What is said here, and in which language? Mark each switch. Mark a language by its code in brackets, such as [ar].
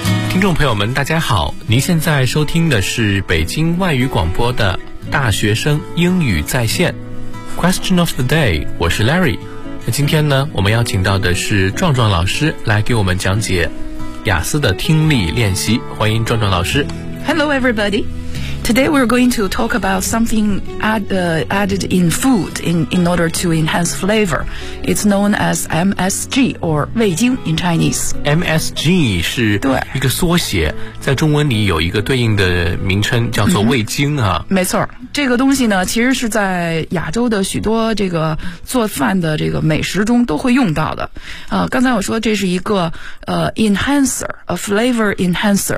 [zh] 听众朋友们大家好，您现在收听的是北京外语广播的大学生英语在线 [en] Question of the day， [zh] 我是 Larry。那今天呢，我们邀请到的是壮壮老师来给我们讲解雅思的听力练习，欢迎壮壮老师。 [en] Hello everybody, today we're going to talk about something added in food in order to enhance flavor. It's known as MSG or 味精 in Chinese. [zh] MSG 是一个缩写，在中文里有一个对应的名称叫做味精啊。没错，这个东西呢其实是在亚洲的许多这个做饭的这个美食中都会用到的。刚才我说这是一个 [en] enhancer, a flavor enhancer.